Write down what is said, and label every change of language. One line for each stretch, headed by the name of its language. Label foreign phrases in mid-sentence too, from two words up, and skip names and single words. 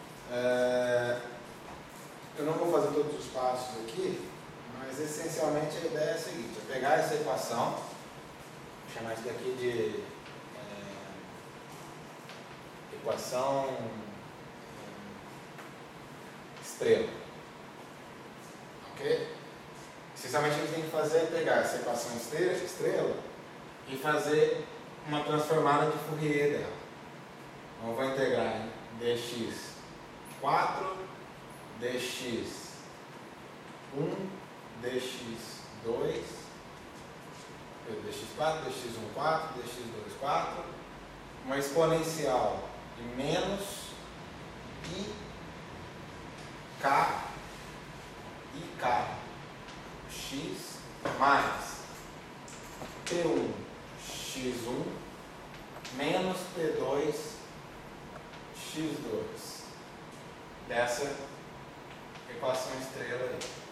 Portuguese: Eu não vou fazer todos os passos aqui, mas essencialmente a ideia é a seguinte: é pegar essa equação, vou chamar isso daqui de equação estrela. Ok? Essencialmente, o que a gente tem que fazer é pegar essa equação estrela e fazer uma transformada de Fourier dela. Então, eu vou integrar em dx4, dx1, dx2, dx4, dx1, 4, dx2, 4, uma exponencial de menos i k x mais P1 x1 menos P2 x2 dessa equação estrela aí.